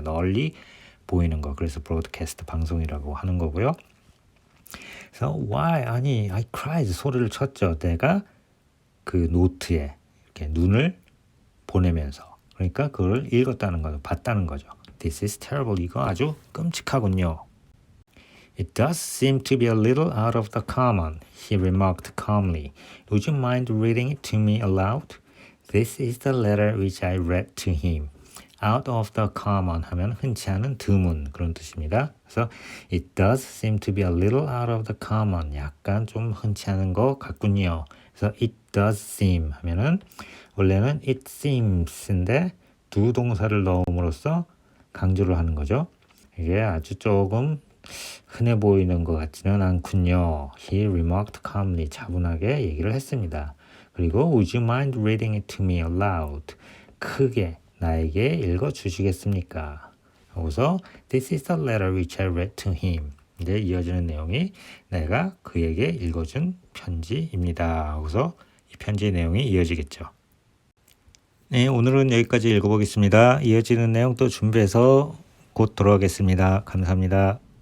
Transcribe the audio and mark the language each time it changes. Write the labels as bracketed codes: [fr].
[ko] 널리 보이는 거. 그래서 broadcast 방송이라고 하는 거고요. 그래서 why 아니 [en] I cried [ko] 소리를 쳤죠. 내가 그 노트에 이렇게 눈을 보내면서 그러니까 그걸 읽었다는 거죠. 봤다는 거죠. [en] This is terrible. [ko] 이거 아주 끔찍하군요. [en] It does seem to be a little out of the common, he remarked calmly. Would you mind reading it to me aloud? This is the letter which I read to him. [ko] Out of the common 하면 흔치 않은 드문 그런 뜻입니다. 그래서 [en] it does seem to be a little out of the common [ko] 약간 좀 흔치 않은 것 같군요. 그래서 it does seem 하면은 원래는 it seems인데 두 동사를 넣음으로써 강조를 하는 거죠. 이게 아주 조금 흔해 보이는 것 같지는 않군요. [en] He remarked calmly. [ko] 차분하게 얘기를 했습니다. 그리고 [en] Would you mind reading it to me aloud? [ko] 크게 나에게 읽어주시겠습니까? 여기서 [en] This is the letter which I read to him. [ko] 이제 이어지는 내용이 내가 그에게 읽어준 편지입니다. 여기서 이 편지의 내용이 이어지겠죠. 네, 오늘은 여기까지 읽어보겠습니다. 이어지는 내용 또 준비해서 곧 돌아오겠습니다. 감사합니다.